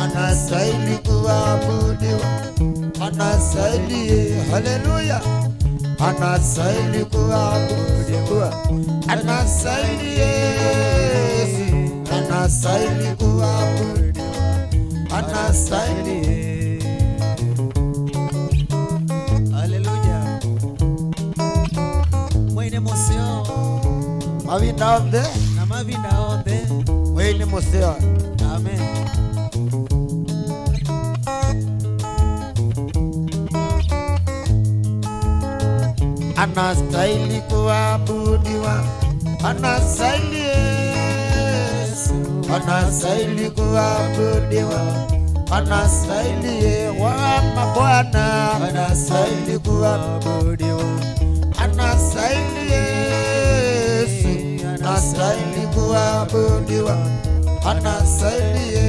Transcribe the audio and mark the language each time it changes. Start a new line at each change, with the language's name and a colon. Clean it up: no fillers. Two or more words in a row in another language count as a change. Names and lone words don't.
Swahili: anastahili kuabudiwa, anastahili, haleluya, anastahili kuabudiwa, anastahili Yesu, anastahili kuabudiwa, anastahili. Haleluya.
Kamba: Mwene museo Mavinda onde, na mavinda onde. mwene museo.
Swahili: Amen. Anastahili kuabudiwa, anastahili Yesu, anastahili kuabudiwa, anastahili wa mabwana, anastahili kuabudiwa, anastahili Yesu, anastahili kuabudiwa, anastahili.